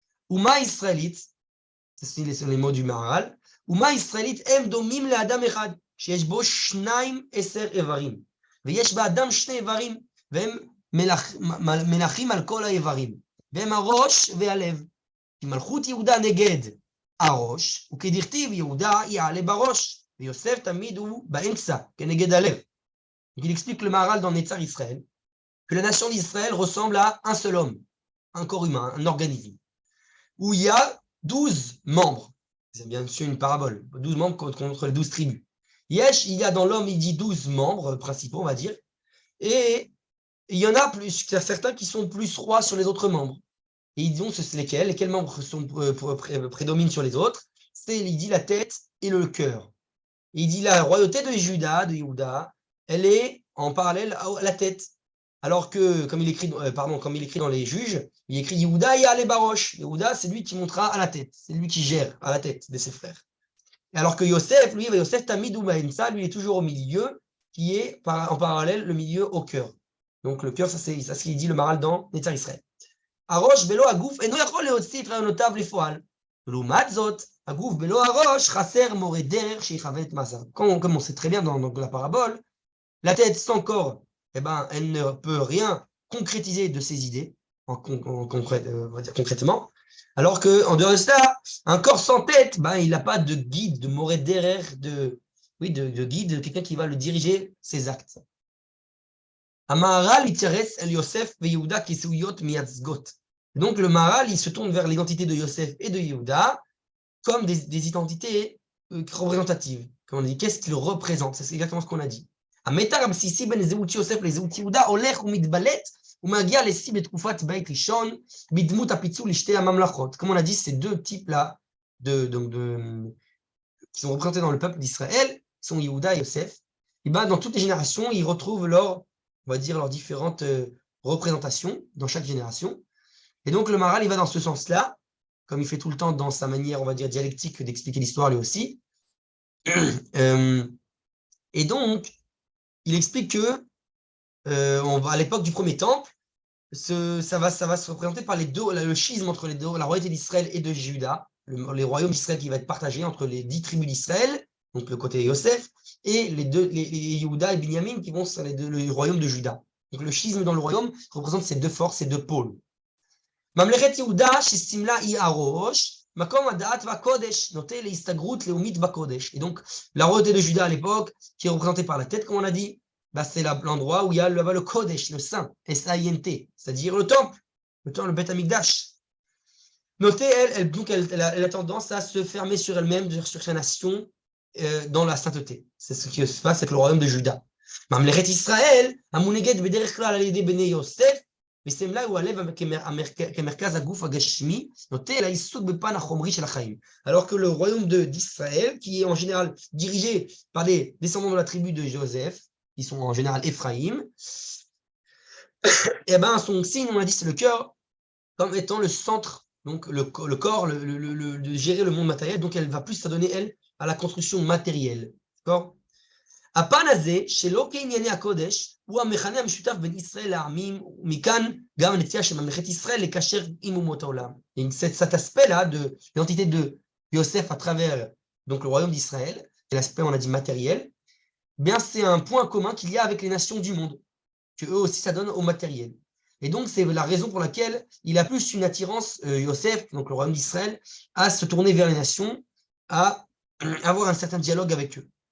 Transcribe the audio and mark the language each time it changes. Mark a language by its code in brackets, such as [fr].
[fr] Uma israélite, c'est les mots du Maharal, Uma israélite em domim le Adam echad, [he] שיש בו 12 איברים, ויש באדם 2 איברים, והם מלכים על כל האיברים, והם הראש והלב. כי מלכות יהודה נגד הראש, וכדכתיב יהודה יעלה בראש, ויוסף תמיד הוא באמצע, כנגד הלב. [fr] Il explique le Maharal dans Netzar Israël que la nation d'Israël ressemble à un seul homme, un corps humain, un organisme, où il y a 12 membres. C'est bien sûr une parabole, 12 membres contre les 12 tribus. Yesh, il y a dans l'homme, il dit 12 membres principaux, on va dire, et il y en a plus, il y a certains qui sont plus rois sur les autres membres. Et ils disent lesquels membres prédominent sur les autres. Il dit la tête et le cœur. Et il dit la royauté de Juda, de Yehuda, elle est en parallèle à la tête. Alors que, comme il écrit dans les Juges, il écrit Yehuda et [he] Ale Barosh. [fr] Yehuda, c'est lui qui montera à la tête. C'est lui qui gère à la tête de ses frères. Et alors que Yosef, [he] Yosef Tamid Umaensa, [fr] lui, est toujours au milieu, qui est en parallèle le milieu au cœur. Donc le cœur, ça c'est ce qu'il dit le Maharal dans Netzar Israël. [he] הראש בלא הגוף אינו יכול להוציא את רעיונותיו לפועל. ולעומת זאת, הגוף בלא הראש חסר מורה דרך שיחווה את מעשיו. [fr] Comme on sait très bien dans la parabole, la tête sans corps, elle ne peut rien concrétiser de ses idées, on va dire concrètement, alors qu'en dehors de cela, un corps sans tête, il n'a pas de guide, de moré derrière, de guide, de quelqu'un qui va le diriger ses actes. [he] המהר"ל מתייחס אל יוסף ויהודה כזהויות מייצגות. [fr] Donc le Maharal, il se tourne vers l'identité de Yosef et de Yehuda comme des identités représentatives. Comme on dit, qu'est-ce qu'ils représentent? C'est exactement ce qu'on a dit. [he] המתח הבסיסי בין זהות יוסף לזהות יהודה הולך ומתבלט ומגיע לשיא בתקופת בית ראשון בדמות הפיצול לשתי הממלכות. [fr] Comme on a dit, ces deux types-là qui sont représentés dans le peuple d'Israël sont Yehuda et Yosef. Et dans toutes les générations, ils retrouvent leurs différentes représentations dans chaque génération. Et donc, le Maharal, il va dans ce sens-là, comme il fait tout le temps dans sa manière, on va dire, dialectique d'expliquer l'histoire, lui aussi. Et donc, il explique que, à l'époque du premier temple, ça va se représenter par le schisme entre les deux, la royauté d'Israël et de Juda, les royaumes d'Israël qui va être partagé entre les 10 tribus d'Israël, donc le côté Yosef, et les Yehuda et Binyamin qui vont sur le royaume de Juda. Donc le schisme dans le royaume représente ces deux forces, ces deux pôles. [he] ממלכת יהודה שסמלה היא הראש, מקום הדעת והקודש, נוטה להסתגרות לאומית בקודש. [fr] Et donc, la royauté de Juda à l'époque, qui est représentée par la tête, comme on a dit, c'est l'endroit où il y a le Kodesh, le Saint, S-A-I-N-T, c'est-à-dire le temple, le Beth Amikdash. Notez, elle a tendance à se fermer sur elle-même, sur sa nation, dans la sainteté. C'est ce qui se passe avec le royaume de Juda. [he] ממלכת ישראל, המונהגת בדרך כלל על ידי בני יוסף, וסמלה הוא הלב כמרכז הגוף הגשמי, נוטה לעיסוק בפן החומרי של החיים. [fr] Alors que le royaume d'Israël, qui est en général dirigé par des descendants de la tribu de Joseph, qui sont en général Ephraïm, et son signe, on a dit, c'est le cœur, comme étant le centre, donc le corps, de gérer le monde matériel, donc elle va plus s'adonner, elle, à la construction matérielle. D'accord? [he] הפן הזה, שלא כענייני הקודש, הוא המכנה המשותף בין ישראל לעמים, ומכאן גם הנטייה של ממלכת ישראל לקשר עם אומות העולם. [fr] Cet aspect-là de l'identité de Yosef à travers donc, le royaume d'Israël, et l'aspect, on a dit, matériel, bien c'est un point commun qu'il y a avec les nations du monde, que eux aussi ça donne au matériel. Et donc c'est la raison pour laquelle il a plus une attirance, Yosef, donc le royaume d'Israël, à se tourner vers les nations, à avoir un certain dialogue avec eux.